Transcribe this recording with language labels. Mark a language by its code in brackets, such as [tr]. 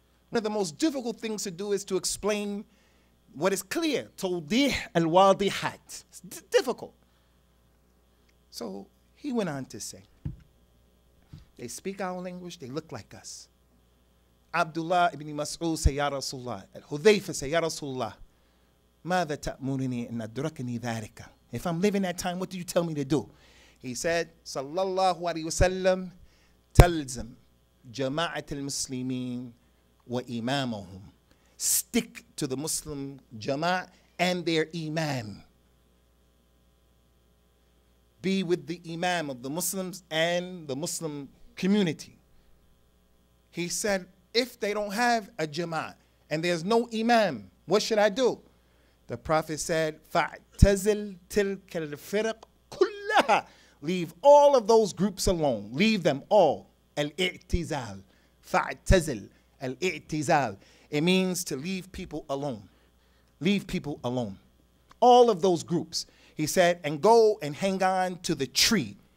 [en] One of the most difficult things to do is to explain what is clear. [ar] Tawdih al-wadihat. [en] It's difficult. So he went on to say, they speak our language, they look like us. Abdullah ibn Mas'ud say, Ya Rasulullah. Hudhayfa say, Ya Rasulullah. [ar] ماذا تأمرني أن أدركني ذلك? [en] If I'm living that time, what do you tell me to do? He said, Sallallahu Alaihi Wasallam, [ar] Talzam, Jama'at al-Muslimin wa imamahum. [en] Stick to the Muslim Jama'at and their imam. Be with the imam of the Muslims and the Muslim community. He said, if they don't have a Jama'at and there's no imam, what should I do? The Prophet said, [ar] فَاعْتَزِلْ تِلْكَ الْفِرَقْ كُلَّهَا. [en] Leave all of those groups alone. Leave them all. Al-i'tizal. Fa'tazil. Al-i'tizal. It means to leave people alone. Leave people alone. All of those groups. He said, and go and hang on to the tree.